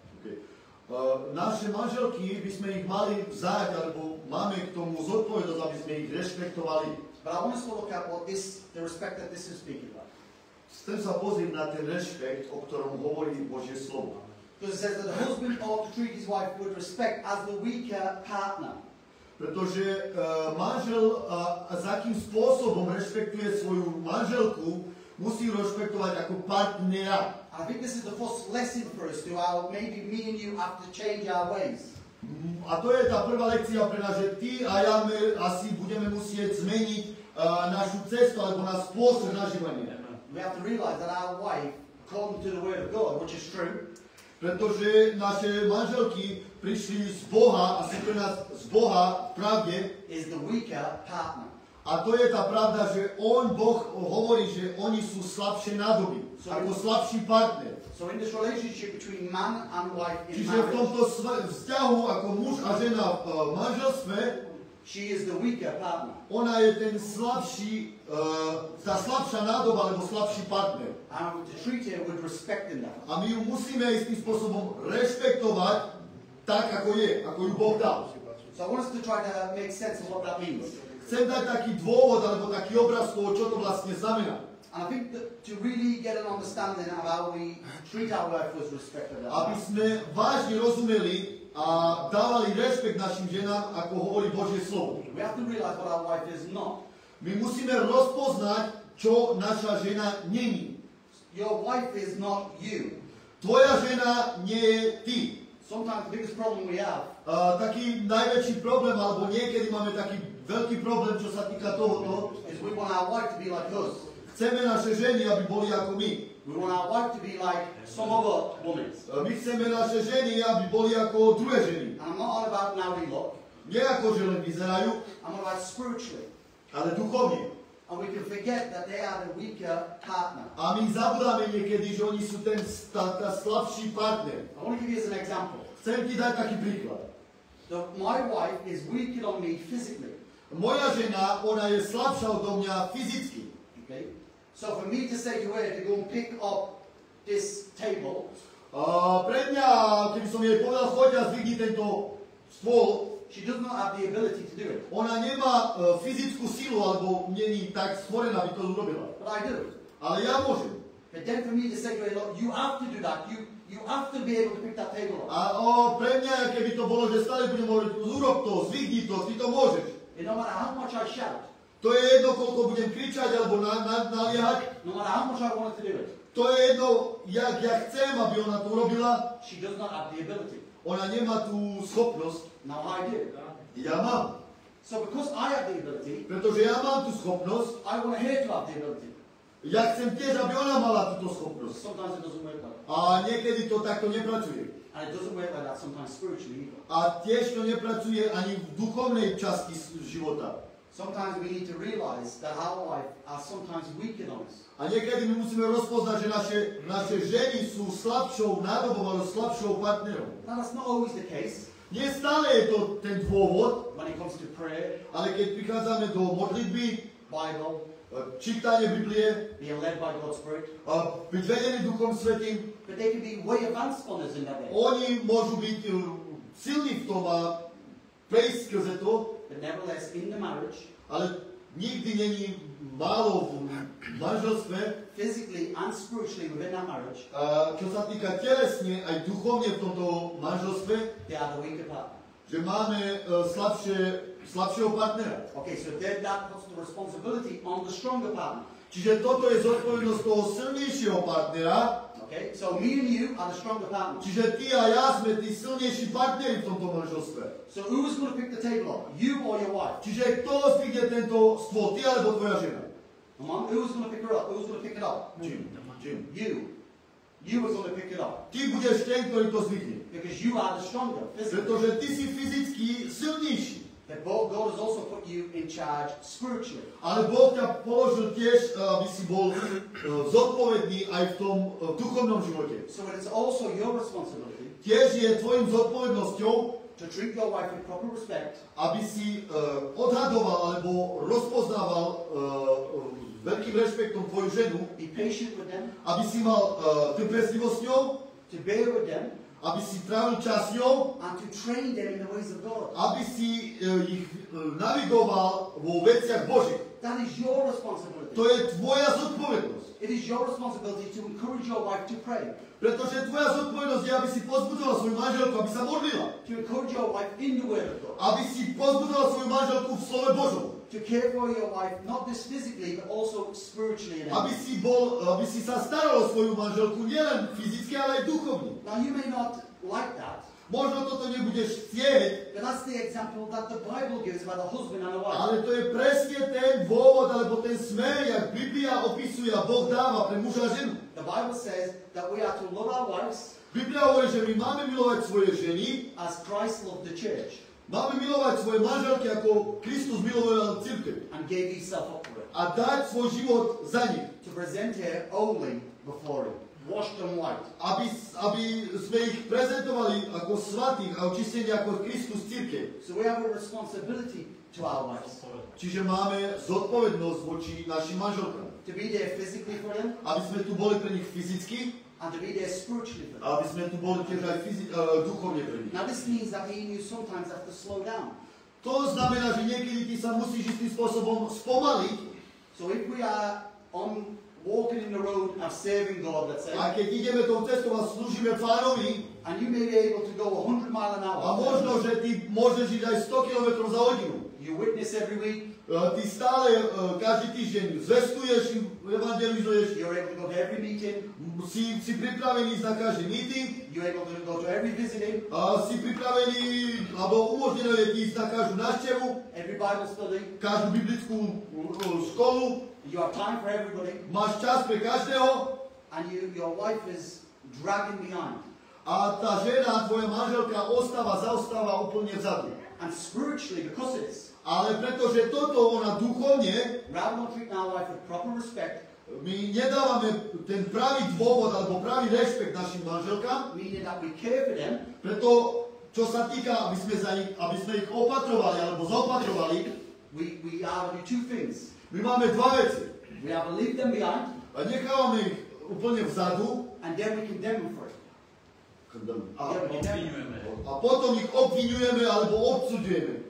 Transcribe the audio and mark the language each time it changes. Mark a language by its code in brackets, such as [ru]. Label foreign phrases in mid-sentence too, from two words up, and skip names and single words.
[en] Okay. [sk] Naše manželky by sme ich mali vzájať, alebo máme k tomu zodpovednosť, aby sme ich rešpektovali. [en] But I want us to look at what the respect that this is speaking about. [sk] Chcem sa pozrieť na ten rešpekt, o ktorom hovorí Božie slovo. [en] Because it says that the husband ought to treat his wife with respect as the weaker partner. [sk] Pretože manžel s akým spôsobom rešpektuje svoju manželku, musí ju rešpektovať ako partnera. [en] And I think this is the first lesson for us to how maybe me and you have to change our ways. [sk] A to je tá prvá lekcia pre nás, že ty a ja asi budeme musieť zmeniť našu cestu alebo náš spôsob nažívania. [en] We have to realize that our wife, according to the word of God, which is true, [sk] Pretože naše manželky prišli z Boha a sú pre nás z Boha v pravde. [en] is the weaker partner. [sk] A to je tá pravda, že Boh hovorí, že oni sú slabšie nádoby, ako slabší partner. [en] So in this relationship between man and wife in [sk] Čiže v [en] marriage, [sk] tomto vzťahu ako muž a žena v manželstve, [en] she is the weaker partner. [sk] ona je ten slabší, tá slabšia nádoba, alebo slabší partner. [en] And to treat her with respect in that. [sk] A my ju musíme istým spôsobom rešpektovať tak, ako je, ako ju Boh dal. [en] So I want us to try to make sense of what that means. [sk] Chcem dať taký dôvod, alebo taký obraz toho, čo to vlastne znamená. [en] And I think that to really get an understanding of how we treat our wife with respect in [sk] Aby [en] that. [sk] sme vážne rozumeli a dávali rešpekt našim ženám, ako hovorí Božie slovo. [en] We have to realize what our wife is not. [sk] My musíme rozpoznať, čo naša žena není. [en] Your wife is not you. [sk] Tvoja žena nie je ty. [en] Sometimes the biggest problem we have [sk] Taký najväčší problém, alebo niekedy máme taký veľký problém, čo sa týka tohoto. [en] is we want our wife to be like us. [sk] Chceme naše ženy, aby boli ako my. [en] We We want our wife to be like some other women. [sk] My chceme naše ženy, aby boli ako druhé ženy. [en] And I'm not on about how they look. [sk] Nie ako, že len vyzerajú, [en] I'm on about spiritually. [sk] ale duchovne. [en] And we can forget that they are the weaker partner. [sk] A my zabudáme niekedy, že oni sú tá slabší partner. [en] I want to give you as an example. [sk] Chcem ti dať taký príklad. [en] My wife is weaker on me physically. [sk] Moja žena, ona je slabšia odo mňa fyzicky. [en] Okay? So for me to say to her to go and pick up this table, [sk] Pre mňa, keby som jej povedal, choď a zvigni tento stôl, [en] she does not have the ability to do it. [sk] ona nemá fyzickú silu, alebo není tak stvorená, aby to urobila. [en] But I do. [sk] Ale ja môžem. [en] But then for me to say to her, look, you have to do that. You have to be able to pick that table up. [sk] A pre mňa, keby to bolo, že stále budem hovoriť, urob to, zvigni to, ty to môžeš. [en] And no matter how much I shout, [sk] To je jedno, koľko budem kričať alebo naliehať. [en] no matter how much I wanted to do it, [sk] To je jedno, jak ja chcem, aby ona to urobila. [en] she does not have the ability. [sk] Ona nemá tú schopnosť. [en] Now I do. [sk] Ja mám. [en] So because I have the ability, [sk] Pretože ja mám tú schopnosť, [en] I want her to have the ability. [sk] ja chcem tiež, aby ona mala túto schopnosť. [en] Sometimes it doesn't work like that. [sk] A niekedy to takto nepracuje. [en] And it doesn't work like that sometimes spiritually either. [sk] A tiež to nepracuje ani v duchovnej časti života. [en] Sometimes we need to realize that our wife are sometimes weaker than us. [sk] A niekedy my musíme rozpoznať, že naše ženy sú slabšou nádobou alebo slabšou partnerom. [en] Now that's not always the case [sk] Nie stále je to ten dôvod, [en] when it comes to prayer, [sk] ale keď prichádzame do modlitby, Bible, čítanie Biblie, [en] being led by God's Spirit. [sk] a byť vedený Duchom Svätým, [en] But they can be way advanced on us in that way. [sk] oni môžu byť silní v tom a prejsť skrze to, [en] But nevertheless, in the marriage, [sk] ale nikdy není málo v manželstve, [en] physically and spiritually within that marriage, [sk] čo sa týka telesne aj duchovne v tomto manželstve, [en] they are the weaker partner. [sk] že máme slabšieho partnera. [en] Okay, so then that puts the responsibility on the stronger partner. [sk] Čiže toto je zodpovednosť toho silnejšieho partnera. [en] Okay, so me and you are the stronger partner. [sk] Čiže ty a ja sme tí silnejší partneri v tomto manželstve. [en] So who's going to pick the table up? You or your wife? [sk] Čiže kto zvykne tento stôl, ty alebo tvoja žena? [en] Come on, who's going to pick her up? Who's going to pick it up? Jim. You. You are going to pick it up. [sk] Ty budeš ten, ktorý to zvykne. [en] Because you are the stronger, physically. [sk] Pretože ty si fyzicky silnejší. [en] But God has also put you in charge spiritually. [sk] Ale Boh ťa položil tiež, aby si bol zodpovedný aj v tom duchovnom živote. [en] So it is also your responsibility [sk] Tiež je tvojim zodpovednosťou, [en] to treat your wife with proper respect, [sk] aby si odhadoval alebo rozpoznával veľkým rešpektom tvoju ženu, [en] be patient with them, [sk] aby si mal trpezlivosť s ňou, [en] to bear with them, [sk] aby si trávil čas s ňou, [en] and to train them in the ways of God. [sk] aby si ich navigoval vo veciach Božích. [en] That is your responsibility. [sk] To je tvoja zodpovednosť. [en] It is your responsibility to encourage your wife to pray, [sk] Pretože tvoja zodpovednosť je, aby si pozbudzoval svoju manželku, aby sa modlila. [en] to encourage your wife in the Word of God, [sk] Aby si pozbudzoval svoju manželku v slove Božom. [en] to care for your wife not just physically but also spiritually. And [sk] Aby si sa staral o svoju manželku nielen fyzicky, ale aj duchovne. [en] now you may not like that, [sk] Možno toto nebudeš chcieť, [en] but that's the example that the Bible gives about a husband and a wife. [sk] ale to je presne ten dôvod, alebo ten smer, jak Biblia opisuje a Boh dáva pre muža a ženu. [en] The Bible says that we are to love our wives [sk] Biblia hovorí, že my máme milovať svoje ženy, [en] as Christ loved the church [sk] máme milovať svoje manželky, ako Kristus miloval cirkev. [en] and gave himself up for it, [sk] A dať svoj život za nich. [en] to present her only before him, washed and white. [sk] Aby sme ich prezentovali ako svatých a očistení ako Kristus cirkev. [en] So we have a responsibility to our wives [sk] Čiže máme zodpovednosť voči našim manželkám. [en] to be there physically for them [sk] Aby sme tu boli pre nich fyzicky, [en] and to be there spiritually for them. [sk] a aby sme tu boli tiež aj duchovne pre nich. [en] Now this means that me and you sometimes have to slow down. [sk] To znamená, že niekedy ty sa musíš istým spôsobom spomaliť. [en] So if we are walking in the road and serving God, let's say, [sk] A keď ideme tou cestou a slúžime Pánovi, [en] and you may be able to go 100 miles an [sk] a [en] hour, [sk] možno, že ty môžeš ísť aj 100 km za hodinu. [en] you witness every week, [sk] Ty stále každý týždeň zvestuješ, evangelizuješ, [en] you're able to go to every meeting, [sk] si pripravený ísť na každý meeting, [en] you're able to go to every visiting, [sk] a si pripravený, alebo umožnené je ti ísť na každú návštevu, [en] every Bible study, [sk] každú biblickú školu, [en] you have time for everybody, [sk] máš čas pre každého, [en] and your wife is dragging behind. [sk] A tá žena, tvoja manželka, zaostáva úplne vzadu. [en] And spiritually, because of this, [sk] Ale pretože toto ona duchovne, [en] rather than treating our wife with proper respect, [sk] my nedávame ten pravý dôvod alebo pravý rešpekt našim manželkám, [en] meaning that we care for them, [sk] preto čo sa týka, aby sme ich opatrovali alebo zaopatrovali, [en] we either do two things. [sk] my máme dva veci. [en] We either leave them behind, [sk] A nechávame ich úplne vzadu [en] and then we condemn them for it. [sk] a potom ich obviňujeme alebo odsudzujeme.